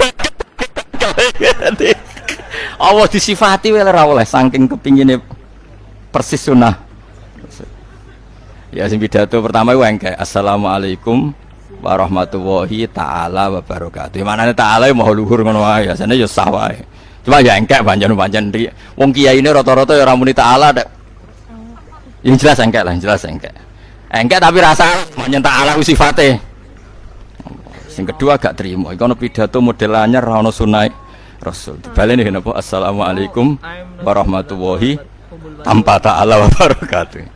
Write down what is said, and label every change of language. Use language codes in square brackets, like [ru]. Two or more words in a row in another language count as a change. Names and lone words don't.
[jv] Allah disifati wae ora oleh saking kepingine persis sunah. Ya sing pidato pertama iku engke [ar] السلام عليكم ورحمة الله تعالى وبركاته. [jv] Manane taala maha luhur ngono wae, asane ya sah wae. Cuma ya engke pancen wong kiyaine rata-rata ya ora muni taala nek. [id] Yang jelas [jv] engke lah, jelas engke. Engke tapi rasa pancen taala ku sifate. Sing kedua gak terima. Iku ana pidato model anyar ora ono sunah Rasul. Dibaleni napa [ar] السلام عليكم ورحمة الله [jv] tanpa [ar] تعالى وبركاته.